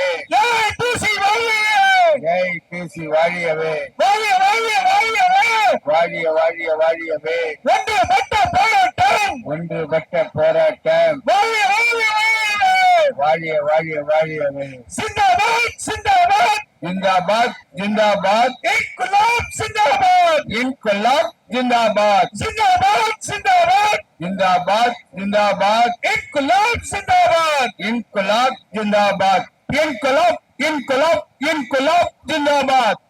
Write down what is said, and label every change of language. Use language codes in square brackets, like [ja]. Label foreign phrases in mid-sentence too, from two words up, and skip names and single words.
[ta] ஏஐடிசி வாழியவே ஏஐடிசி வாழியவே. வாழிய வாழிய வாழியவே வாழிய வாழிய வாழியவே. ஒன்றுபட்ட போராட்டம். ஒன்றுபட்ட போராட்டம். வாழிய வாழிய வாழியவே வாழிய வாழிய வாழியவே. [hi] जिंदाबाद जिंदाबाद जिंदाबाद जिंदाबाद. इनकलाब जिंदाबाद इनकलाब जिंदाबाद. जिंदाबाद जिंदाबाद जिंदाबाद जिंदाबाद. इनकलाब जिंदाबाद इनकलाब जिंदाबाद. इनकलाब इनकलाब इनकलाब जिंदाबाद.